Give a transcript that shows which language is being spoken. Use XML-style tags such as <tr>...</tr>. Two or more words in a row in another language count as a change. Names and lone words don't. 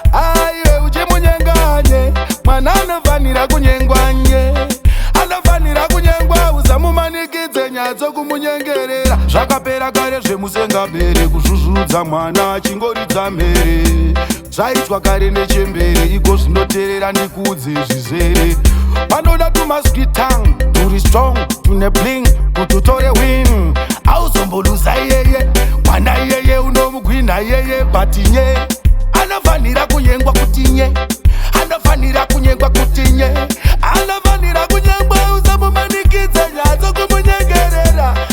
<sn>Aiwe uchimunyenganye, mwana anofanira kunyengwa, nye. Anofanira kunyengwa, usamumanikidze nyatso kumunyengerera. Zvakapera kare zvemusengabere kuzvuzvudza mwana achingoridza mhere. Zvaitwa kare nechembere, iko zvinoteerera ndikuudze zvizere. Vanoda tuma</sn> <en>sweet tongue,</en> <sn>turi strong, tune bling, kuti utore win. Auzomboluza iyeye, mwana iyeye unomugwinha iyeye, but nye. Anofanira kunyengwa kuti nye. Anofanira kunyengwa kuti nye. Anofanira kunyengwa, usamumanikidze nyatso kumunyengerera.</sn>